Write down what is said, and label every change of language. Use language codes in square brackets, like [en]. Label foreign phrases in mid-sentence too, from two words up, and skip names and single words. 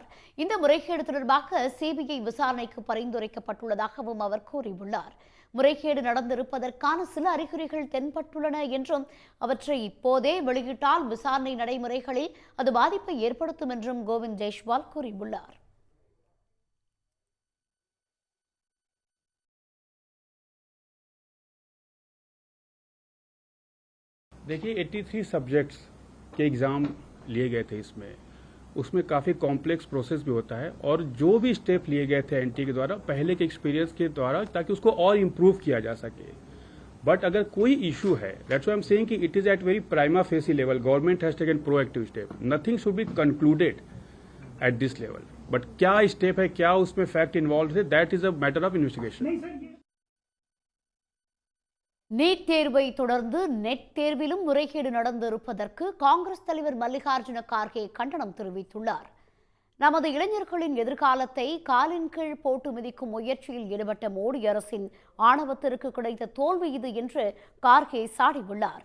[ta] இந்த முறைகேடு தொடர்பாக சிபிஐ விசாரணைக்கு பரிந்துரைக்கப்பட்டுள்ளதாகவும் அவர் கூறியுள்ளார். முறைகேடு நடந்திருப்பதற்கான சில அறிகுறிகள் தென்பட்டுள்ளன என்றும் அவற்றை இப்போதே வெளியிட்டால் விசாரணை நடைமுறைகளில் அது பாதிப்பை ஏற்படுத்தும் என்றும் கோவிந்த் ஜெய்ஸ்வால் கூறியுள்ளார். [hi] देखिए 83 सब्जेक्ट्स के एग्ज़ाम लिए गए थे उसमें काफ़ी [en] complex process [hi] भी होता है और जो भी स्टेप लिए गए थे एनटी के द्वारा पहले के एक्सपीरियंस के द्वारा ताकि उसको और इम्प्रूव किया जा सके। बट अगर कोई इशू है, [en] that's why I am saying कि it is at very prima facie level, government has taken proactive step, nothing should be concluded at this level, but [hi] क्या स्टेप है, क्या उसमें फैक्ट इन्वॉल्व है, [en] that is a matter of investigation. [ta] நீட் தேர்வை தொடர்ந்து நெட் தேர்விலும் முறைகேடு நடந்திருப்பதற்கு காங்கிரஸ் தலைவர் மல்லிகார்ஜுன கார்கே கண்டனம் தெரிவித்துள்ளார். நமது இளைஞர்களின் எதிர்காலத்தை காலின் கீழ் போட்டு மிதிக்கும் முயற்சியில் ஈடுபட்ட மோடி அரசின் ஆணவத்திற்கு கிடைத்த தோல்வி இது என்று கார்கே சாடியுள்ளார்.